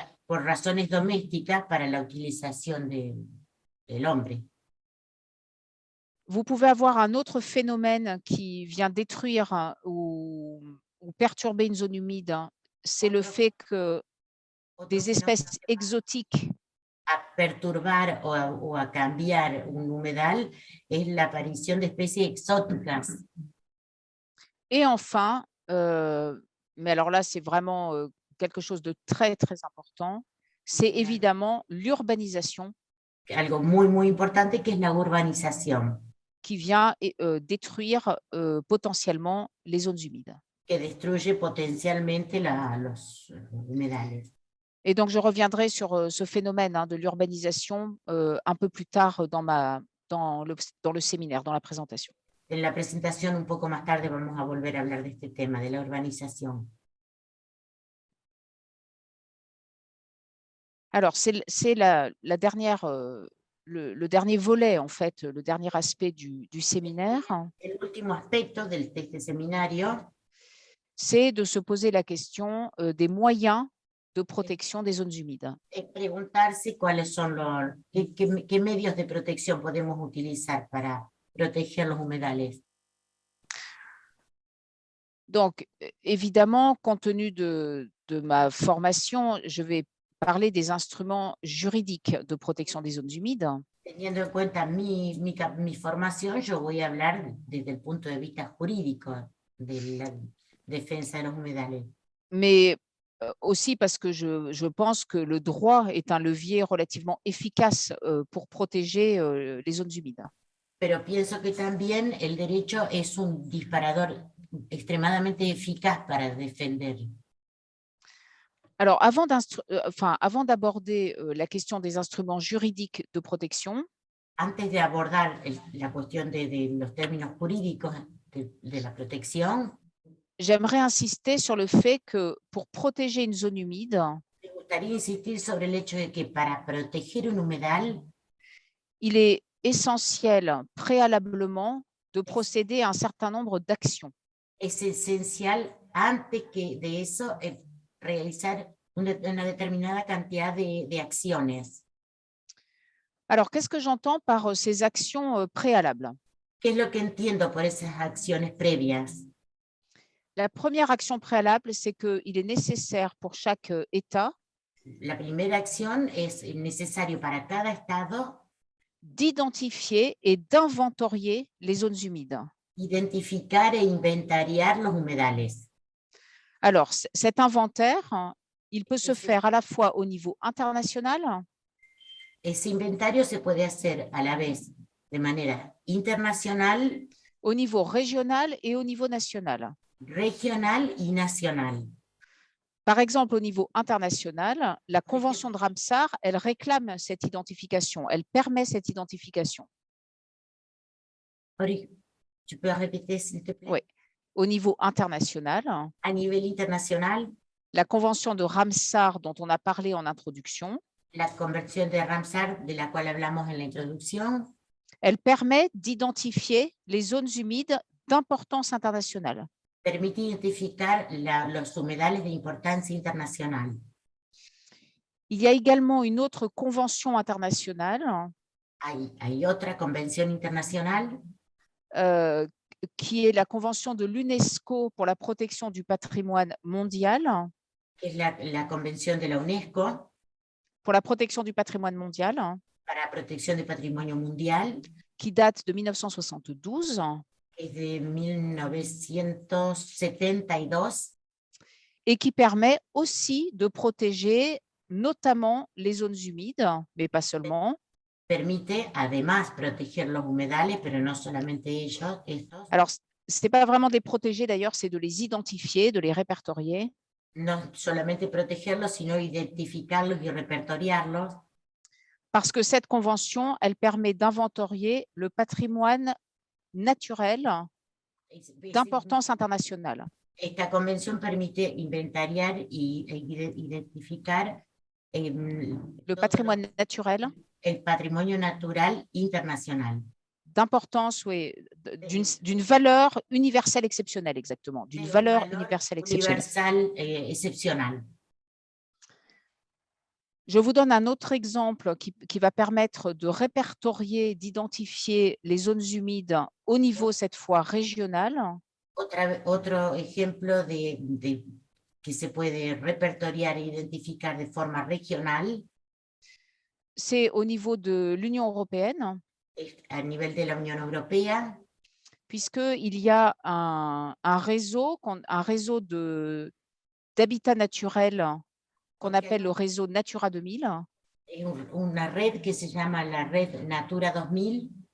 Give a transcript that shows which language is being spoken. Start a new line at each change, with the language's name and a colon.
Spanish: Por razones domésticas para la utilización del hombre.
French: Vous pouvez avoir un autre phénomène qui vient détruire ou perturber une zone humide, c'est le fait que des espèces exotiques
Spanish: a perturbar o a cambiar un humedal es la aparición de especies exóticas.
French: Et enfin, mais alors là, c'est vraiment quelque chose de très, très important, c'est évidemment l'urbanisation.
Spanish: Algo muy, muy importante que es la urbanización.
French: Qui vient détruire potentiellement les zones humides.
Spanish: Que destruye potencialmente los humedales.
French: Et donc, je reviendrai sur ce phénomène de l'urbanisation un peu plus tard dans le séminaire, dans la présentation.
Spanish: En la presentación un poco más tarde vamos a volver a hablar de este tema, de la urbanización.
French: Alors, c'est la dernière, le dernier volet, en fait, le dernier aspect du séminaire.
Spanish: El último aspecto de este seminario.
French: C'est de se poser la question des moyens de protection des zones humides.
Spanish: Es preguntarse cuáles son qué medios de protección podemos utilizar para proteger los humedales.
French: Donc, évidemment, compte tenu de ma formation, je vais parler des instruments juridiques de protection des zones humides.
Spanish: Teniendo en cuenta mi formación, yo voy a hablar desde el punto de vista jurídico de la defensa de los humedales.
French: mais aussi parce que je pense que le droit est un levier relativement efficace pour protéger les zones humides.
Spanish: Pero pienso que también el derecho es un disparador extremadamente eficaz para defender.
French: Alors, avant d'aborder la question des instruments juridiques de protection,
Spanish: Antes de abordar la cuestión de los términos jurídicos de la protección,
French: j'aimerais insister sur le fait que pour protéger une zone humide,
Spanish: me gustaría insistir sobre el hecho de que para proteger un humedal
French: il est essentiel préalablement de procéder à un certain nombre d'actions.
Spanish: es esencial antes que de eso realizar una determinada cantidad de acciones.
French: Alors, qu'est-ce que j'entends par ces actions préalables?
Spanish: ¿Qué es lo que entiendo por esas acciones previas?
French: La première action préalable, c'est qu'il est nécessaire pour chaque État
Spanish: La primera acción es necesario para cada estado
French: d'identifier et d'inventorier les zones humides.
Spanish: identificar e inventariar los humedales.
French: Alors, cet inventaire, il peut se faire à la fois au niveau international
Spanish: Ese inventario se puede hacer a la vez de manera internacional,
French: au niveau régional et au niveau national.
Spanish: regional y nacional.
French: Par exemple, au niveau international, la Convention de Ramsar, elle réclame cette identification, elle permet cette identification. Tu peux répéter, s'il te plaît? Oui. Au niveau international,
Spanish: A nivel internacional,
French: la Convention de Ramsar, dont on a parlé en introduction,
Spanish: la Convención de Ramsar, de la cual hablamos en la introducción,
French: elle permet d'identifier les zones humides d'importance internationale.
Spanish: permite identificar los humedales de importancia internacional.
French: Il y a également une autre convention internationale
Spanish: Hay otra convención internacional
French: qui est la convention de l'UNESCO pour la protection du patrimoine mondial,
Spanish: que es la convención de la UNESCO
French: pour la protection du patrimoine mondial,
Spanish: para la protección del patrimonio mundial,
French: qui date de 1972
Spanish: es de 1972
French: et qui permet aussi de protéger notamment les zones humides, mais pas seulement.
Spanish: permite además proteger los humedales, pero no solamente ellos, estos,
French: Alors, ce n'est pas vraiment des protéger d'ailleurs, c'est de les identifier, de les répertorier.
Spanish: no solamente protegerlos, sino identificarlos y repertoriarlos,
French: Parce que cette convention, elle permet d'inventorier le patrimoine naturel d'importance internationale.
Spanish: Esta convención permite inventariar y identificar
French: Le patrimoine naturel
Spanish: el patrimonio natural internacional.
French: d'importance, oui, d'une valeur universelle exceptionnelle, exactement, d'une valeur universelle exceptionnelle.
Spanish: Universal excepcional.
French: Je vous donne un autre exemple qui va permettre de répertorier, d'identifier les zones humides au niveau, cette fois, régional.
Spanish: Otro ejemplo que se puede repertoriar e identificar de forma regional
French: C'est au niveau de l'Union européenne,
Spanish: a nivel de la Unión Europea,
French: puisqu'il y a un réseau d'habitats naturels qu'on appelle le réseau Natura 2000,
Spanish: una red que se llama la red Natura 2000